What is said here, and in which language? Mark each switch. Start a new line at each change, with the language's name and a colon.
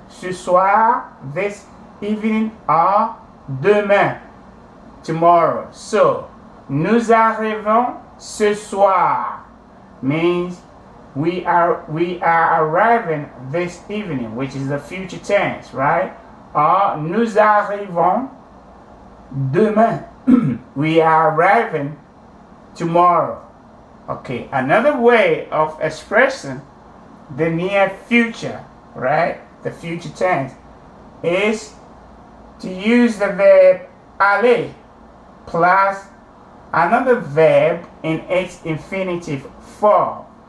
French: Ce soir,
English: this evening, or
French: demain,
English: tomorrow. So,
French: nous arrivons ce soir
English: means we are arriving this evening, which is the future tense, right? Or
French: nous arrivons demain.
English: We are arriving tomorrow. Okay, another way of expressing the near future, right? The future tense is to use the verb aller plus another verb in its infinitive form.